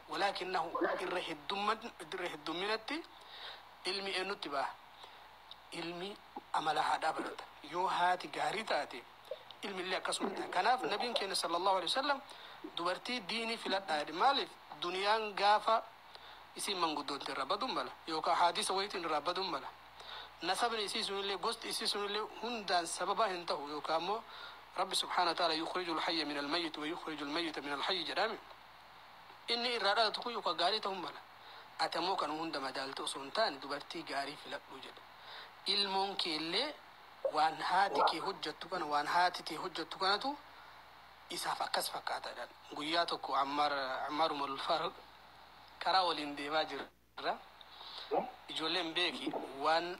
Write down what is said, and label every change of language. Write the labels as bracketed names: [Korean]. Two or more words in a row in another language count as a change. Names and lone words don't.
[Oromo] walaakinnahu irra heddumminatti ilmi eenyutti baha ilmi amala haadhaa barata yoo haati gaarii taate ilmillee akkasuma ta'a kanaaf nabiin keenya [Arabic] صلى الله عليه وسلم [Oromo] dubartii diinii filadhaa jedhe maaliif duniyaan gaafa isin manguddoonte irraa baduun mala yookaan haadisa wayitiin irraa baduun mala nasabni isii sunillee gosti isii sunillee hundaan sababaa hin ta'u yookaan ammoo rabbi [Arabic] سبحانه وتعالى يخرج الحي من الميت ويخرج الميت من الحي [Oromo] jedhame inni irraa dhalatu kun yookaan gaarii ta'uu mala ati ammoo kan hunda madaaltu osoo hin taane dubartii gaarii filadhu jedhe ilmoon keellee waan haati kee hojjettu kana waan haati tee hojjettu kanatu isaaf akkas fakkaataadhaan guyyaa tokko Ammaar Umarul Faaruq karaa waliin deemaa jirra ijoolleen beeki waan